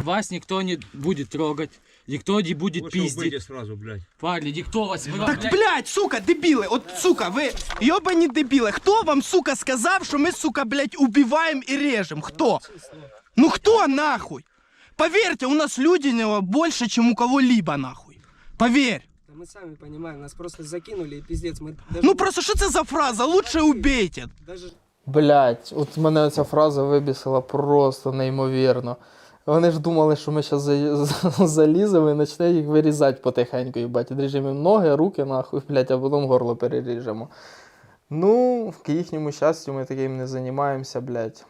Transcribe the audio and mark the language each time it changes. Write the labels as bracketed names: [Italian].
[Russian] вас никто не будет трогать, никто не будет пиздить. Сразу, блядь. Парни, никто вас... [Ukrainian] Так, блядь, сука, дебіли, от, сука, ви йобані дебіли. Хто вам, сука, сказав, що ми, сука, блядь, убиваем і режем? Хто? Ну хто, нахуй? [Russian] Поверьте, у нас люди больше, чем у кого-либо, нахуй. Поверь. Мы сами понимаем, нас просто закинули и пиздец. Мы даже... [Ukrainian] Ну просто що це за фраза? [Russian] Лучше убейте. Даже... [Ukrainian] Блять, от мене ця фраза вибісила просто неймовірно. Вони ж думали, що ми зараз заліземо і почнемо їх вирізати потихеньку, їбать. Відріжемо їм ноги, руки, нахуй, блять, а потім горло переріжемо. Ну, к їхньому щастю, ми таким не займаємося, блять.